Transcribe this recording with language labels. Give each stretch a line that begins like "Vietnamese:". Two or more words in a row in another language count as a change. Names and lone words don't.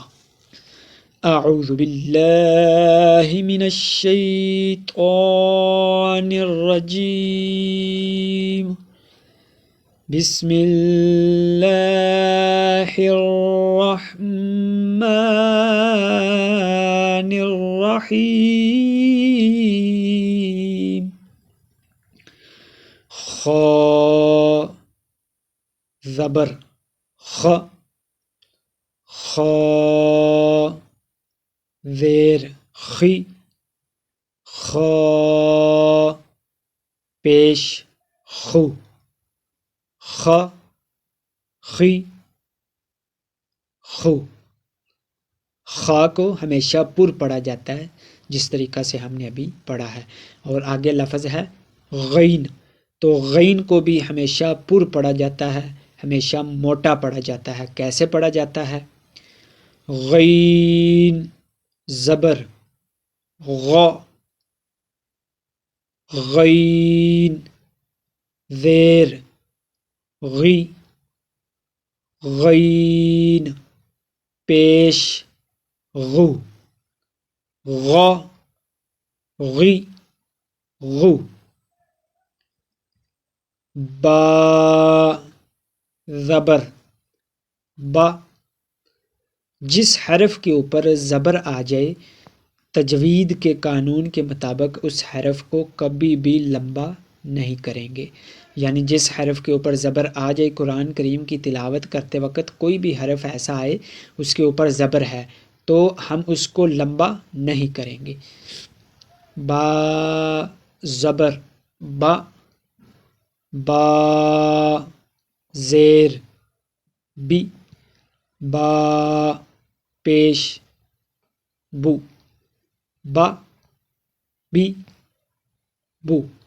Arabic: اعوذ باللہ من الشیطان الرجیم، بسم اللہ الرحمن الرحیم۔
Urdu: خا زبر خ، خا زیر خی، خا پیش خو، خ خی خو۔ خا کو ہمیشہ پر پڑھا جاتا ہے، جس طریقہ سے ہم نے ابھی پڑھا ہے، اور آگے لفظ ہے غین، تو غین کو بھی ہمیشہ پر پڑھا جاتا ہے، ہمیشہ موٹا پڑھا جاتا ہے۔ کیسے پڑھا جاتا ہے؟ غین زبر غ، غین زیر غی، غین پیش غو، غ غی غو، با زبر با، جس حرف کے اوپر زبر آ جائے تجوید کے قانون کے مطابق اس حرف کو کبھی بھی لمبا نہیں کریں گے، یعنی جس حرف کے اوپر زبر آ جائے قرآن کریم کی تلاوت کرتے وقت کوئی بھی حرف ایسا آئے اس کے اوپر زبر ہے تو ہم اس کو لمبا نہیں کریں گے۔ با زبر با، با زیر بی، با پیش بو، با بی بو،